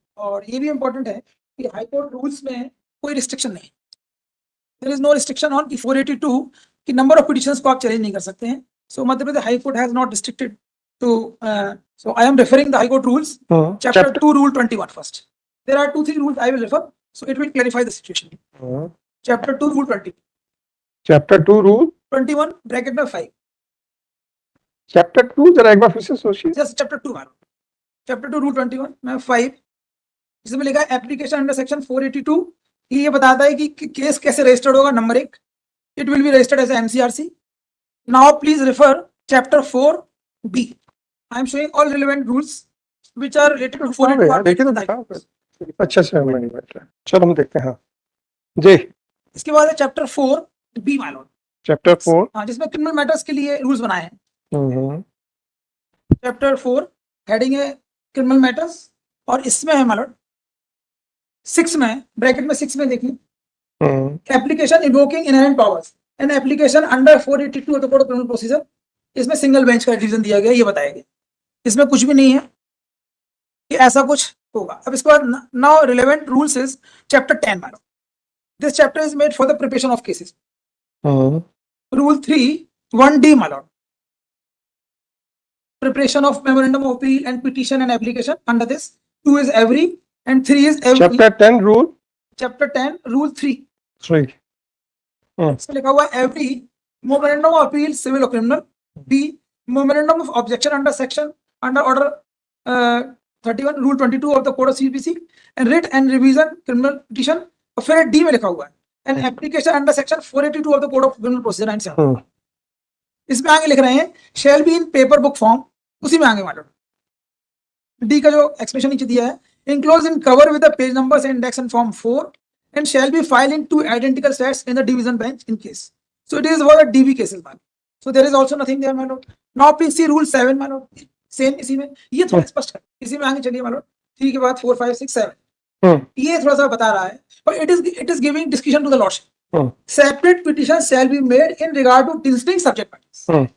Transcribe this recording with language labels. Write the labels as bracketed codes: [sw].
[hi] और ये भी इम्पोर्टेंट है कि हाईकोर्ट रूल्स में कोई रिस्ट्रिक्शन नहीं, [en] there is no restriction on [hi] कि 482 की नंबर ऑफ पिटिशंस को आप चैलेंज नहीं कर सकते हैं। [en] So Madhya Pradesh high court has not restricted to, so I am referring the high court rules chapter 2 rule 21 first. There are 2-3 rules I will refer, so it will clarify the situation. Chapter 2 rule 20, chapter 2 rule [hi] 21 bracket में 5, chapter 2 जरा एक बार फिर से सोचिए। just chapter 2 मानो, chapter 2 rule 21 में 5, जिसमें लिखा है एप्लीकेशन अंडर सेक्शन 482, ये बताता है कि केस कैसे रजिस्टर्ड होगा। [en] Number 1, it will be registered as a MCRC. Now please refer chapter 4B. I am showing all relevant rules which are related to 482. [hi] देखिए तो दिखाओ। अच्छा नहीं बैठ रहा, चलो हम देखते हैं। हाँ जी, इसके बाद है chapter 4B my Lord, chapter 4। हाँ, जिसमें क्रिमिनल मैटर्स के लिए रूल्स बनाए हैं। चैप्टर 4 हेडिंग है क्रिमिनल मैटर्स, और इसमें है माय लॉर्ड 6 में, ब्रैकेट में 6 में देखिए, [en] Application invoking inherent powers and application under 482 of the code of criminal procedure. [hi] इसमें सिंगल बेंच का डिवीजन दिया गया, ये बताया गया। इसमें कुछ भी नहीं है कि ऐसा कुछ होगा। अब इसके बाद [en] Now relevant rules is chapter 10 मानो, this chapter is made for the preparation of cases. Rule 3, 1D, my lord. Preparation of memorandum of appeal and petition and application under this. 2 is every and 3 is every. Chapter 10, Rule Chapter 10, Rule 3. 3. [hi] इसमें लिखा हुआ [en] every memorandum of appeal civil or criminal. B, memorandum of objection under order 31 Rule 22 of the Code of CPC and writ and revision criminal petition. [hi] और फिर D में लिखा हुआ है [en] and application under section 482 of the Code of Criminal Procedure 97. [hi] इसमें आगे लिख रहे हैं [en] shall be in paper book form, [hi] उसी में आगे मालूम डी का जो एक्सप्रेशन नीचे दिया है [en] enclosed in cover with the page numbers and index in form 4 and shall be filed in 2 identical sets in the division bench in case. So it is for the DB cases man. So there is also nothing there my lord. Now please see rule 7 my lord. [hi] Same इसी में ये थोड़ा स्पष्ट कर, इसी में आगे चलिए my lord. 3 के बाद 4 5 6 7 ये थोड़ा सा बता रहा है [en] but it is giving discretion to the lordship. Separate petitions shall be made in regard to distinct subject matters.